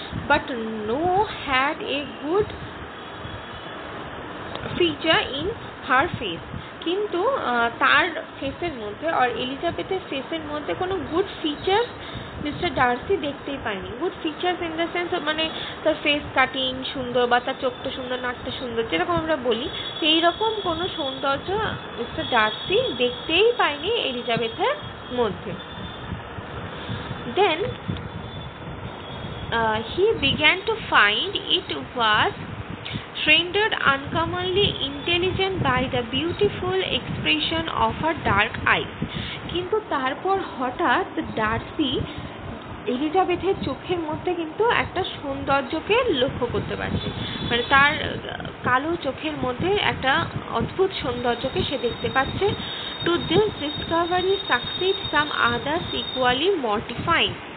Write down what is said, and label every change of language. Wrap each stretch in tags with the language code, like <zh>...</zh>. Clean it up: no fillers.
<en>but no had a good feature in her face,</en> <bn>কিন্তু তার ফেসের মধ্যে আর এলিজাবেথের ফেসের মধ্যে কোনো গুড ফিচার্স মিস্টার ডার্সি দেখতেই পায়নি।</bn> <en>good features in the sense</en> <bn>মানে তার ফেস কাটিং সুন্দর, বা তার চোখটা সুন্দর, নাকটা সুন্দর, যেরকম আমরা বলি, সেই রকম কোনো সৌন্দর্য মিস্টার ডার্সি দেখতেই পায়নি এলিজাবেথের মধ্যে।</bn> <en>Then he began to find it was rendered uncommonly intelligent by the beautiful expression of her dark eyes.</en> <bn>কিন্তু তারপর হঠাৎ ডার্সি এলিজাবেথের চোখের মধ্যে কিন্তু একটা সৌন্দর্যকে লক্ষ্য করতে পারছে, মানে তার কালো চোখের মধ্যে একটা অদ্ভুত সৌন্দর্যকে সে দেখতে পাচ্ছে।</bn> <en>To this discovery succeed some others equally mortifying.</en>